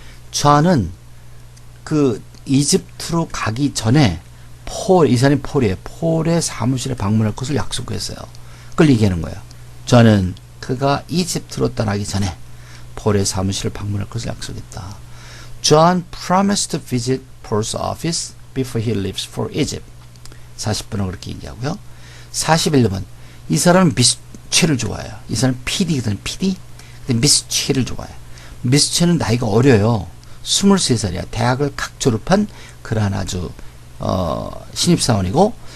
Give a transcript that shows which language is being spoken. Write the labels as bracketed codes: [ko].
[ko] 잔은 그 이집트로 가기 전에 이 사람이 폴의 사무실에 방문할 것을 약속했어요. 그걸 얘기하는 거예요. 저는 그가 이집트로 떠나기 전에 폴의 사무실을 방문할 것을 약속했다. [en] John promised to visit Paul's office before he leaves for Egypt. [ko] 40번은 그렇게 얘기하고요. 41번. 이 사람은 미스 최를 좋아해요. 이 사람은 PD거든, PD. 근데 미스 최를 좋아해요. 미스 최는 나이가 어려요. 23살이야. 대학을 각 졸업한 그러한 아주 신입사원이고,